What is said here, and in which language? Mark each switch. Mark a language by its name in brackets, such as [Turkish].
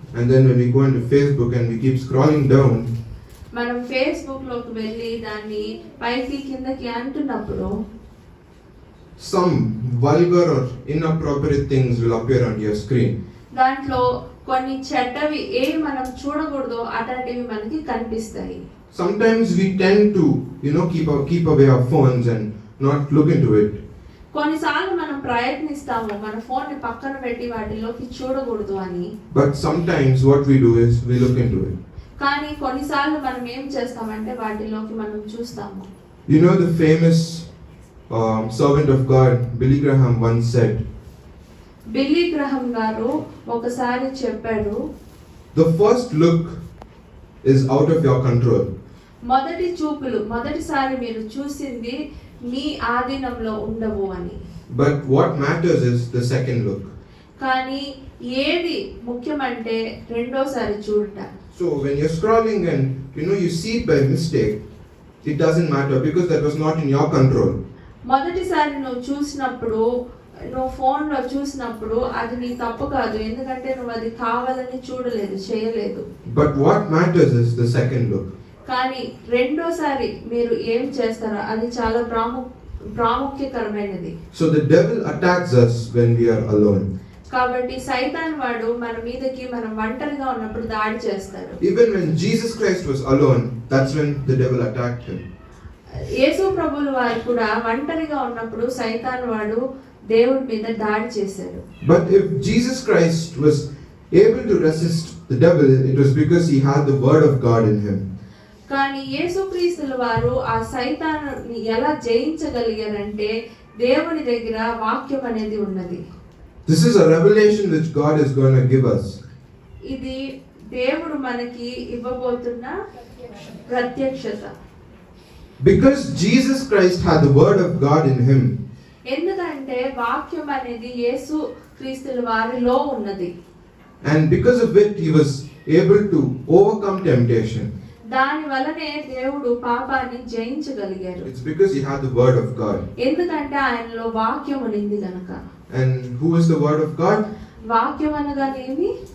[English] And then when we go into Facebook and we keep scrolling down, [Telugu] మనం Facebook లోకి వెళ్ళి దాన్ని పైకి కిందకి అంటున్నప్పుడు [English] some vulgar or inappropriate things will appear on your screen. [Telugu] దాంట్లో కొన్ని చెడ్డవి ఏవి మనం చూడకూడదో అట్లాంటివి మనకి కనిపిస్తాయి. [English] Sometimes we tend to, keep away our phones and not look into it. [Telugu] కొన్నిసార్లు మనం ప్రయత్నిస్తాము మన ఫోన్ ని పక్కన పెట్టి వాటిలోకి చూడకూడదు అని. [English] But sometimes what we do is we look into it. [Telugu] కానీ కొన్నిసార్లు మనం ఏం చేస్తామంటే వాటిలోకి మనం చూస్తాము. [English] You know the famous servant of God, Billy Graham, once said, [Telugu] Billy గ్రహం గారు ఒకసారి చెప్పాడు, [English] the first look is out of your control. [Telugu] మొదటి చూపులు మొదటిసారి మీరు చూసింది మీ ఆధీనంలో ఉండవు అని. [English] But what matters is the second look. [Telugu] కానీ ఏది ముఖ్యమంటే రెండోసారి చూడట. [English] So when you're scrolling and you see it by mistake, it doesn't matter because that was not in your control. [Telugu] మొదటిసారి నువ్వు చూసినప్పుడు నువ్వు ఫోన్లో చూసినప్పుడు అది నీ తప్పు కాదు, ఎందుకంటే నువ్వు అది కావాలని చూడలేదు, చేయలేదు. [English] But what matters is the second look. [Telugu] కానీ రెండోసారి మీరు ఏం చేస్తారో అది చాలా ప్రాముఖ్యకరమైనది. [English] So the devil attacks us when we are alone. [Telugu] కాబట్టి సైతాన్ వాడు మన మీదకి మనం ఒంటరిగా ఉన్నప్పుడు దాడి చేస్తాడు. [English] Even when Jesus Christ was alone, that's when the devil attacked him. [Telugu] యేసు ప్రభువుల వారు కూడా ఒంటరిగా ఉన్నప్పుడు సైతాన్ వాడు దేవుడి మీద దాడి చేశాడు. [English] But if Jesus Christ was able to resist the devil, it was because he had the word of God in him. [Telugu] కానీ యేసుక్రీస్తుల వారు ఆ సైతాన్ని ఎలా జయించగలిగారంటే దేవుని దగ్గర వాక్యం అనేది ఉన్నది. [English] This is a revelation which God is going to give us. [Telugu] ఇది దేవుడు మనకి ఇవ్వబోతున్న ప్రత్యక్షత. [English] Because Jesus Christ had the word of God in him. [Telugu] ఎందుకంటే వాక్యం అనేది యేసు క్రీస్తుల వారిలో ఉన్నది. [English] And because of it he was able to overcome temptation. [Telugu] దాని వలనే దేవుడు పాపాన్ని జయించగలిగారు. [English] It's because he had the word of God. [Telugu] ఎందుకంటే ఆయనలో వాక్యం ఉంది గనుక. [English] And who is the word of God? [Telugu] వాక్యం అనగానేమి?